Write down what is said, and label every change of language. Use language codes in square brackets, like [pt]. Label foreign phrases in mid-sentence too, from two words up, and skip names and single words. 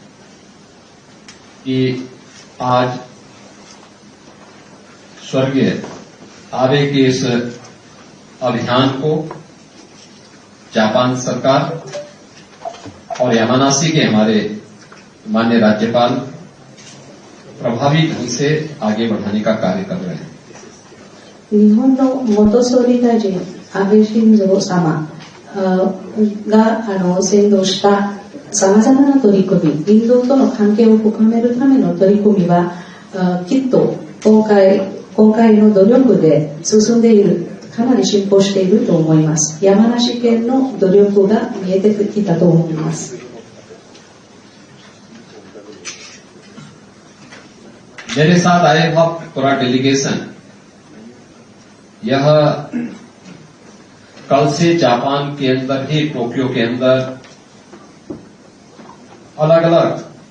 [hi] कि आज स्वर्गीय आबे के इस अभियान को जापान सरकार और यामानाशी के हमारे माननीय राज्यपाल प्रभावी ढंग से आगे बढ़ाने का कार्य कर रहे हैं। [ja] 日本の元総理大臣安倍晋三様が先導したさまざまな取り組み、インドとの関係を深めるための取り組みはきっと今回の努力で進んでいる、かなり進歩していると思います。山梨県の努力が見えてきたと思います。 [hi] मेरे साथ आए हुआ पूरा डेलीगेशन यह कल से जापान के अंदर ही टोक्यो के अंदर अलग अलग